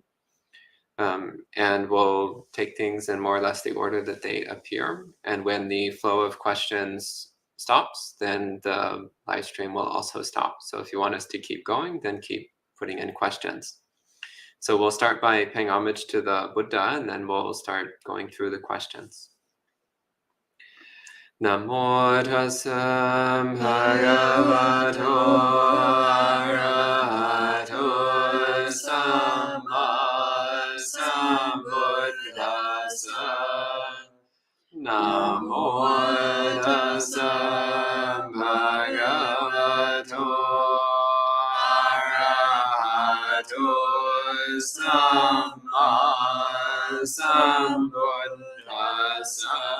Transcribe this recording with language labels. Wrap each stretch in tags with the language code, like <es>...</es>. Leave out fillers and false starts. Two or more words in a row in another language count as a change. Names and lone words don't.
<en>And we'll take things in more or less the order that they appear. And when the flow of questions stops, then the live stream will also stop. So if you want us to keep going, then keep putting in questions. So we'll start by paying homage to the Buddha, and then we'll start going through the questions.</en> <pi>Namo tassa bhagavato arahato samma sambuddhassa. Namo tassa bhagavato arahato samma sambuddhassa.</pi>